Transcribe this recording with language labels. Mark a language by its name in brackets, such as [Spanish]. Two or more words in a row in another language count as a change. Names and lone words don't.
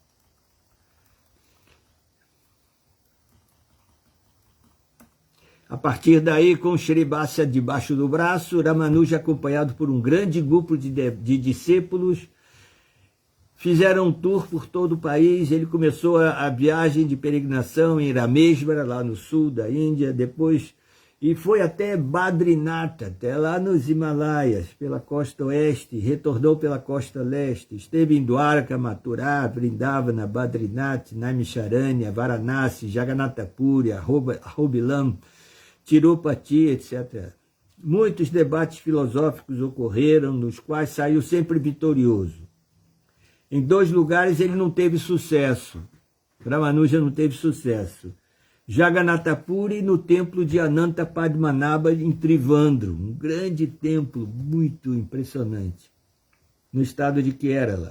[Portuguese] A partir daí, com Shri Bhashya debaixo do braço, Ramanuja, acompanhado por um grande grupo de discípulos, fizeram um tour por todo o país. Ele começou a viagem de peregrinação em Ramesvara, lá no sul da Índia, depois, e foi até Badrinath, até lá nos Himalaias, pela costa oeste, retornou pela costa leste, esteve em Dwarka, Mathura, Vrindavana, Badrinath, Naimisharanya, Varanasi, Jagannatha Puri, Ahobilam, Tirupati, etc. Muitos debates filosóficos ocorreram, nos quais saiu sempre vitorioso. Em 2 lugares ele não teve sucesso. Ramanuja não teve sucesso. Jagannatha Puri, no templo de Ananta Padmanabha, em Trivandrum, um grande templo, muito impressionante, no estado de Kerala.